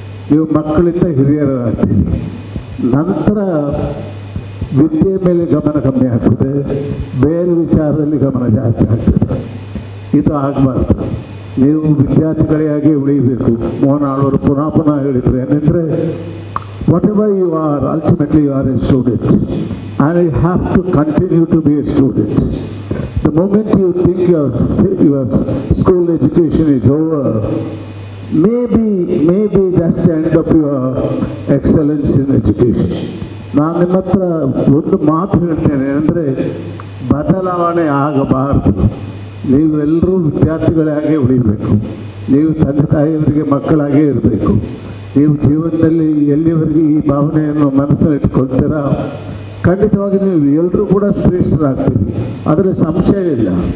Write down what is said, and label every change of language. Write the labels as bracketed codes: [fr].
[kn] ನೀವು ಮಕ್ಕಳಿಂದ ಹಿರಿಯರಾಗ್ತೀರಿ. ನಂತರ ವಿದ್ಯೆ ಮೇಲೆ ಗಮನ ಕಮ್ಮಿ ಆಗ್ತದೆ, ಬೇರೆ ವಿಚಾರದಲ್ಲಿ ಗಮನ ಜಾಸ್ತಿ ಆಗ್ತದೆ. ಇದು ಆಗಬಾರ್ದು. ನೀವು ವಿದ್ಯಾರ್ಥಿಗಳಿಗಾಗಿ ಉಳಿಯಬೇಕು. ಮೋಹನಾಳವರು ಪುನಃ ಹೇಳಿದರು ಏನೆಂದರೆ, [en] Whatever you are, ultimately you are a student and you have to continue to be a student. The moment you think your school education is over, maybe that's the end of your excellence in education. [kn] ನಾನು ನಿಮ್ಮ ಹತ್ರ ಒಂದು ಮಾತು ಹೇಳ್ತೇನೆ ಅಂದರೆ, ಬದಲಾವಣೆ ಆಗಬಾರದು. ನೀವೆಲ್ಲರೂ ವಿದ್ಯಾರ್ಥಿಗಳಾಗೇ ಉಳಿಬೇಕು. ನೀವು ತಂದೆ ತಾಯಿಯವರಿಗೆ ಮಕ್ಕಳಾಗೇ ಇರಬೇಕು. ನೀವು ಜೀವನದಲ್ಲಿ ಎಲ್ಲಿವರೆಗೆ ಈ ಭಾವನೆಯನ್ನು ಮನಸ್ಸಲ್ಲಿ ಇಟ್ಕೊಳ್ತೀರಾ, ಖಂಡಿತವಾಗಿ ನೀವು ಎಲ್ಲರೂ ಕೂಡ ಶ್ರೇಷ್ಠರಾಗ್ತೀವಿ, ಅದರಲ್ಲಿ ಸಂಶಯ ಇಲ್ಲ.